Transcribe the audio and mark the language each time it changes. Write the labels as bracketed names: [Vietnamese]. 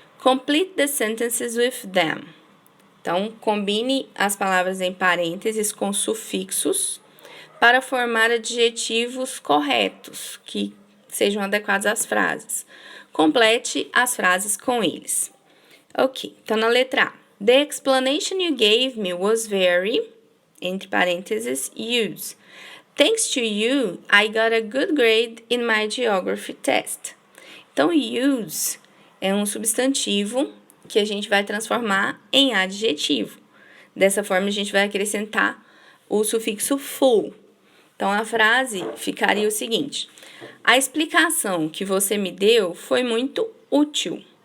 [English] Complete the sentences with them. [Portuguese] Então, combine as palavras em parênteses com sufixos para formar adjetivos corretos, que sejam adequados às frases. Complete as frases com eles. Ok, então na letra A. [English] The explanation you gave me was very, [Portuguese] entre parênteses, [English] use. Thanks to you, I got a good grade in my geography test. [Portuguese] Então, use é um substantivo que a gente vai transformar em adjetivo. Dessa forma, a gente vai acrescentar o sufixo full. Então, a frase ficaria o seguinte: a explicação que você me deu foi muito útil.